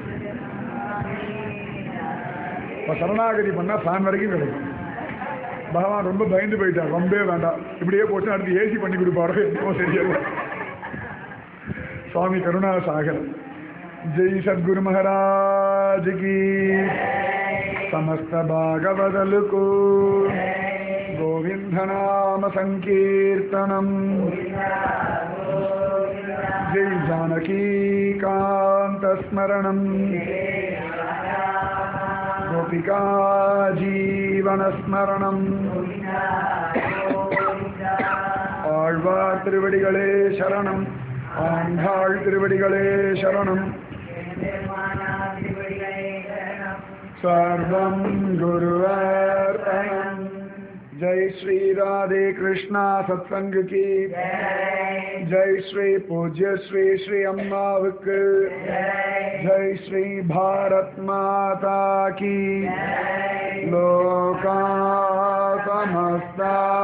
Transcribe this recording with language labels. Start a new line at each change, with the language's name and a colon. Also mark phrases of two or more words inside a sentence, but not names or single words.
Tamil: இப்போ சரணாகதி பண்ணா ஃபேன் வரைக்கும் கிடைக்கும். பகவான் ரொம்ப பயந்து போயிட்டார், ரொம்பவே வேண்டாம், இப்படியே போச்சு அடுத்து ஏசி பண்ணி கொடுப்பாரோ என்னமோ தெரியல. சுவாமி கருணா சாகர்.
Hindi: जय सद्गुरु महाराज की, समस्त भागवदल को गोविंद नाम संकीर्तनम,
Sanskrit: जय जानकी कांत स्मरणम, गोपिका जीवन स्मरणम,
Tamil: ஆழ்வார் திருவடிகளே சரணம், ஆண்டாள் திருவடிகளே சரணம்,
Sanskrit: सर्वं गुरुर्पणम्।
Hindi: जय श्री राधे कृष्णा सत्संग की जय, श्री पूज्य श्री श्री अम्मावक, जय श्री भारत माता की,
Sanskrit: लोका समस्ता